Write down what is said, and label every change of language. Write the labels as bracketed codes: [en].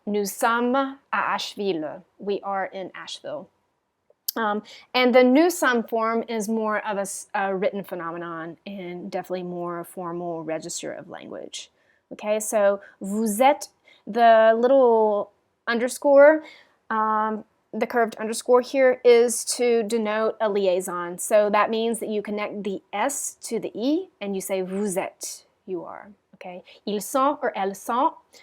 [fr] Nous sommes à Asheville, [en] we are in Asheville. And the nous sommes form is more of a written phenomenon and definitely more a formal register of language. Okay, so vous êtes, the little underscore, the curved underscore here is to denote a liaison. So that means that you connect the S to the E and you say vous êtes, you are. [fr] Okay, ils sont or elles sont.